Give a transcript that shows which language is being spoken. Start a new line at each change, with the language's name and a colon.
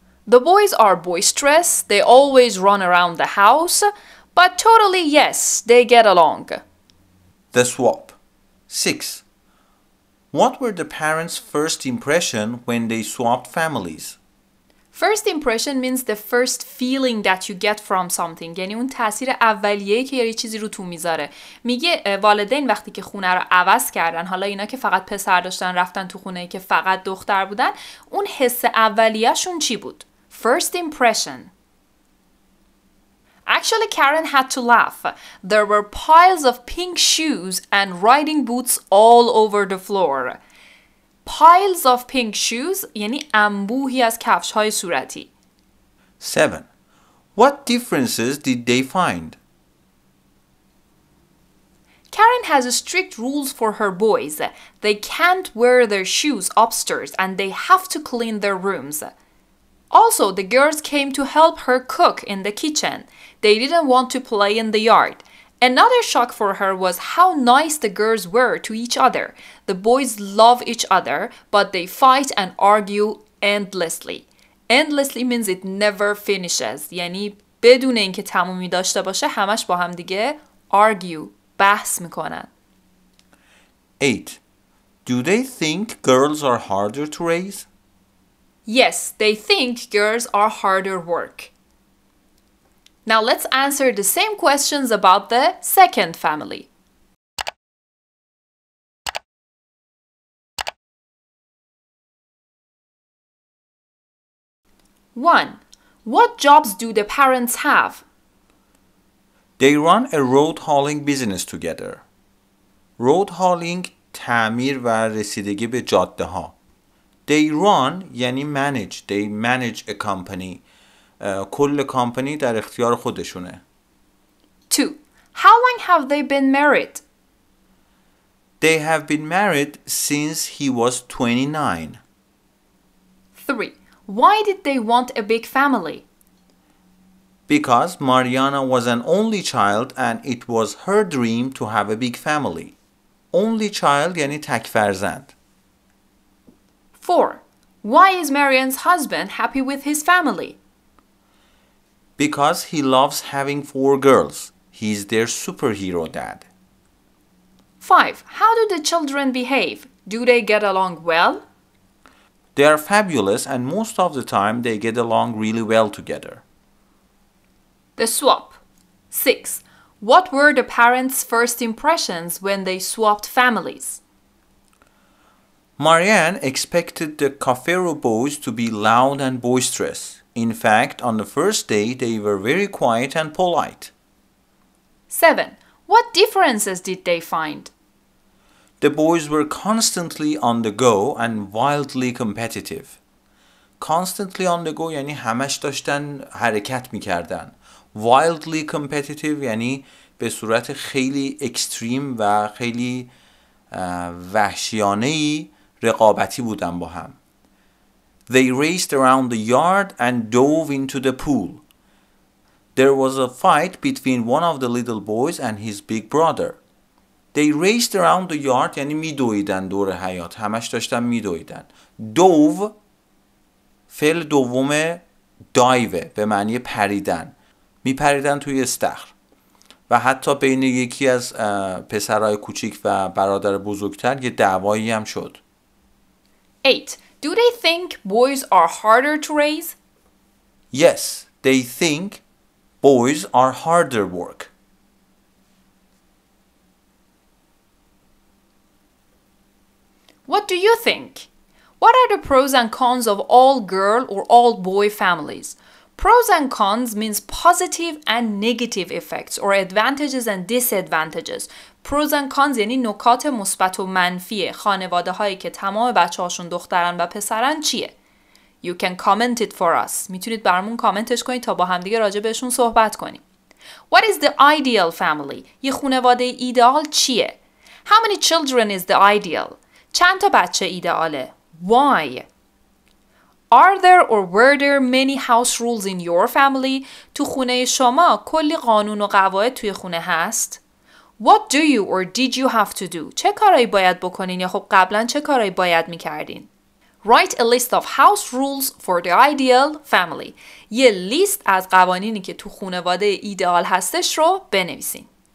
English: The boys are boisterous, they always run around the house, but totally yes, they get along. The swap. 6. What were the parents' first impression when they swapped families? First impression means the first feeling that you get from something.
Persian: یعنی اون تاثیر اولیه‌ای که یه چیزی رو تو میذاره. میگه والدین وقتی که خونه رو عوض کردن، حالا اینا که فقط پسر داشتن رفتن تو خونه‌ای که فقط دختر بودن، اون حس اولیه‌شون چی بود؟
English: First impression. Actually, Karen had to laugh. There were piles of pink shoes and riding boots all over the floor. Piles of pink shoes
Persian: یعنی انبوهی از کفش‌های صورتی.
English: 7. What differences did they find? Karen has strict rules for her boys. They can't wear their shoes upstairs and they have to clean their rooms. Also, the girls came to help her cook in the kitchen. They didn't want to play in the yard. Another shock for her was how nice the girls were to each other. The boys love each other, but they fight and argue endlessly. Endlessly means it never finishes.
Persian: یعنی بدون اینکه تمومی داشته باشه همش با هم دیگه argue بحث میکنن.
English: 8. Do they think girls are harder to raise? Yes, they think girls are harder work. Now let's answer the same questions about the second family. 1. What jobs do the parents have? They run a road hauling business together. Road hauling
Persian: تعمیر و رسیدگی به جاده ها.
English: They run
Persian: یعنی
English: manage. They manage a company.
Persian: کل کامپنی در اختیار خودشونه.
English: 2. How long have they been married? They have been married since he was 29. 3. Why did they want a big family? Because Mariana was an only child and it was her dream to have a big family. Only child یعنی تک فرزند. 4. Why is Marian's husband happy with his family? Because he loves having 4 girls. He's their superhero dad. 5. How do the children behave? Do they get along well? They are fabulous and most of the time they get along really well together. The swap. 6. What were the parents' first impressions when they swapped families? Marianne expected the Cafero boys to be loud and boisterous. In fact, on the first day, they were very quiet and polite. 7. What differences did they find? The boys were constantly on the go and wildly competitive. Constantly on the go
Persian: یعنی همش داشتن حرکت میکردن.
English: Wildly competitive
Persian: یعنی به صورت خیلی اکستریم و خیلی وحشیانه‌ای رقابتی بودن با هم.
English: They raced around the yard and dove into the pool. There was a fight between one of the little boys and his big brother. They raced around the yard
Persian: یعنی میدویدن دور حیاط. همش داشتن میدویدن. Dove فعل دوم دایوه به معنی پریدن. میپریدن توی استخر. و حتی بین یکی از پسرای کوچیک و برادر بزرگتر یه دعوایی هم شد.
English: 8. Do they think boys are harder to raise? Yes, they think boys are harder work. What do you think? What are the pros and cons of all girl or all boy families? Pros and cons means positive and negative effects or advantages and disadvantages. Pros and cons
Persian: یعنی نکات مثبت و منفی خانواده هایی که تمام بچه هاشون دخترن و پسرن چیه؟
English: You can comment it for us.
Persian: میتونید برامون کامنتش کنید تا با همدیگه راجع بهشون صحبت کنیم.
English: What is the ideal family?
Persian: یه خانواده ایدئال چیه؟
English: How many children is the ideal?
Persian: چند تا بچه ایدئاله؟
English: Why? Are there or were there many house rules in your family?
Persian: تو خونه شما کلی قانون و قواعد توی خونه هست؟
English: What do you or did you have to do?
Persian: چه کارایی باید بکنین یا خب قبلا چه کارایی باید میکردین؟
English: Write a list of house rules for the ideal family.
Persian: یه لیست از قوانینی که تو خانواده ایدئال هستش رو بنویسین.